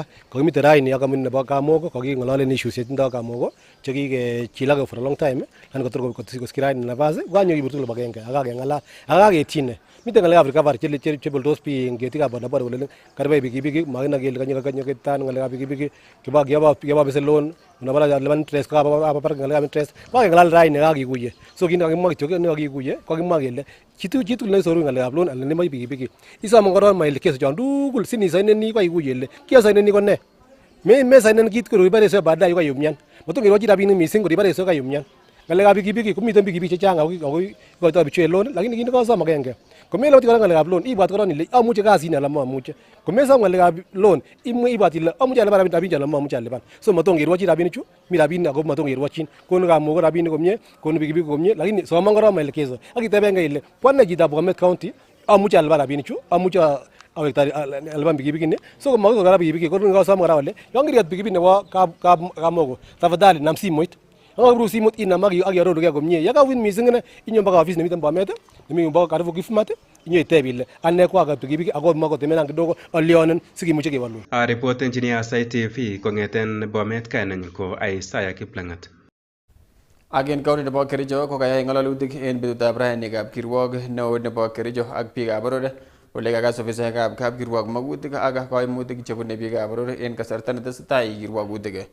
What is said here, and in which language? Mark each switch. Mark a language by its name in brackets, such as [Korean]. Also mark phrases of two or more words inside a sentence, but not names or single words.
[Kalenjin] Kokimiten raini ak kampuni nebo Kamogo, koking'ololen issues chetindoi Kamogo chekikechilake [English] for a long time, [Kalenjin] lakini kotor kosikosich raini nafas kanyo kibur tugul agenge akakeng'alal akaketyine. Miten ng'alekab recovery cheboltos biik en ketikab bodaboda kole karibai pikipiki makina kele kanyo ketan ng'alekab pikipiki kiba besen loan unapata lipan interest [Swahili] kwa hapa [Kalenjin] ng'alekab interest kakeng'alal raini akakikuye. So kit nekakimwa kityo nekakikuye kokimwa kele chitugul nesoru ng'alekab loan anan nemoche pikipiki isome korong maelekezo chon tugul sinisaineni kokikuye ile kiasaineni ko ne mesainen kit koribare baadaye kokayumian motongerwochi rabinik missing koribare kokayumian. Ng'alekab pikipiki komiten pikipiki chechang ako ikoitoi bichu loan, lakini kit nekosom agenge komeloti kora ng'alekab loan ibwat korong ile amuche kasini anan momuche. Komesom ng'alekab loan ibwat ile amuche alipan rabinik anan momuche alipan. So motongerwochi rabinichu, mi rabinik ako motongerwochin, konu Kamogo rabinik komie, konu pikipiki komie, lakini soman korong maelekezo ak itebenge ile bwane chitab Bomet County amuche alipan rabinichu, amuche awekta alipan pikipiki ni. So komakoi kora pikipiki kosom kora ole yon kiriket pikipiki nebo Kamogo tafadhali nam simoit. Ngabru simot inam ak iarorugei komie. Yakawin missing inyo mpaka office nemiten Bomet, nemi mpaka karibu Kifmat, inyo iteb ile ane kwa pikipiki ako makotemenan kidogo alionen sikimuche kewalun. Reporten Aasai TV kong'eten Bomet kainenyu ko Aasai Kiplang'at. Ak en kaunti nebo Kericho kokayai ng'alalutik en betutab rainikab kirwok neo nebo Kericho ak biikab boror ole kakas ofisaekab kapkirwok magutik ak koimutik chebune biikab boror en kasarta netesetai kirwokutik.